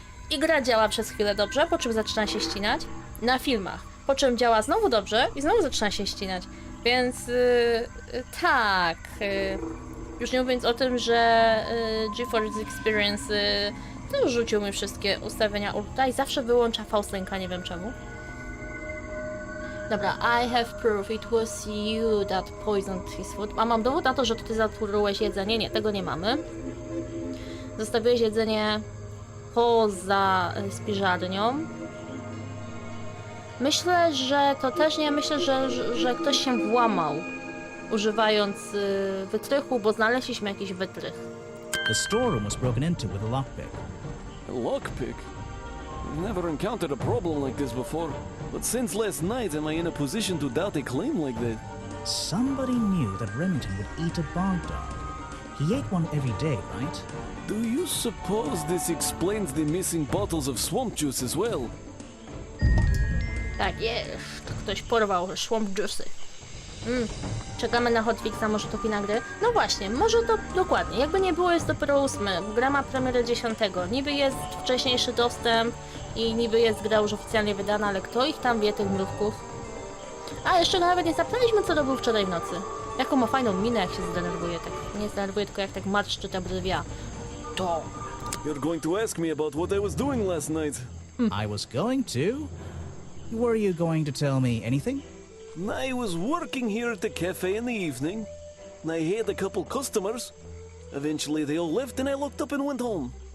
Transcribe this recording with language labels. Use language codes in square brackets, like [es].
[pl] I gra działa przez chwilę dobrze, po czym zaczyna się ścinać na filmach. Po czym działa znowu dobrze i znowu zaczyna się ścinać. Więc tak. Już nie mówiąc o tym, że GeForce Experience też rzucił mi wszystkie ustawienia ultra i zawsze wyłącza Faustynka, nie wiem czemu. Dobra, [en] I have proof it was you that poisoned his food. [pl] A mam dowód na to, że ty zatrułeś jedzenie. Nie, tego nie mamy. Zostawiłeś jedzenie poza spiżarnią. Myślę, że to też nie. Myślę, że ktoś się włamał, używając wytrychu, bo znaleźliśmy jakiś wytrych. [en] The storeroom was broken into with a lockpick. A lockpick? I've never encountered a problem like this before. But since last night, am I in a position to doubt a claim like that? Somebody knew that Remington would eat a bog dog. He ate one every day, right? Do you suppose this explains the missing bottles of swamp juice as well? [pl] Tak jest. Ktoś porwał swamp juice'y. Czekamy na hotfixa, może to kina gry. No właśnie, może to dokładnie. Jakby nie było, jest dopiero 8. Gra ma premierę 10. Niby jest wcześniejszy dostęp i niby jest gra już oficjalnie wydana, ale kto ich tam wie, tych mrówków? A, jeszcze go nawet nie zapytaliśmy, co robił wczoraj w nocy. Jaką ma fajną minę, jak się zdenerwuje. Tak nie zdenerwuje, tylko jak tak marszczy te brwia. To. [en] You're going to ask me about what I was doing last night. I was going to. Were you going to tell me anything? I was working here at the cafe in the evening. I had a couple customers. Eventually they all left and I locked up and went home.